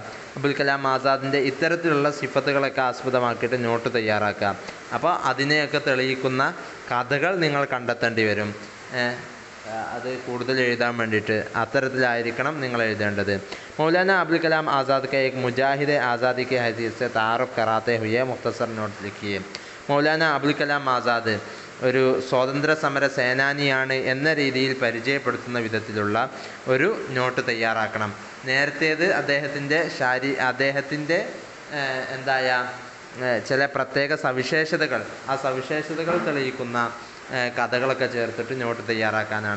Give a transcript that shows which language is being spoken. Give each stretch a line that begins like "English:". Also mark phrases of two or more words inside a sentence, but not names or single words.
Malayalam: അബുൽ കലാം ആസാദിൻ്റെ ഇത്തരത്തിലുള്ള സിഫത്തുകളൊക്കെ ആസ്പദമാക്കിയിട്ട് നോട്ട് തയ്യാറാക്കാം. അപ്പോൾ അതിനെയൊക്കെ തെളിയിക്കുന്ന കഥകൾ നിങ്ങൾ കണ്ടെത്തേണ്ടി വരും. അത് കൂടുതൽ എഴുതാൻ വേണ്ടിയിട്ട് അത്തരത്തിലായിരിക്കണം നിങ്ങൾ എഴുതേണ്ടത്.
Urdu: മൗലാന അബുൽ കലാം ആസാദ് کے ایک مجاہد آزادی کی حیثیت سے تعارف کراتے ہوئے مختصر نوٹ لکھیے.
Malayalam: മൗലാന അബുൽ കലാം ആസാദ് ഒരു സ്വാതന്ത്ര്യ സമര സേനാനിയാണ് എന്ന രീതിയിൽ പരിചയപ്പെടുത്തുന്ന വിധത്തിലുള്ള ഒരു നോട്ട് തയ്യാറാക്കണം. നേരത്തേത് അദ്ദേഹത്തിൻ്റെ ചില പ്രത്യേക സവിശേഷതകൾ, ആ സവിശേഷതകൾ തെളിയിക്കുന്ന കഥകളൊക്കെ ചേർത്തിട്ട് നോട്ട് തയ്യാറാക്കാനാണ്.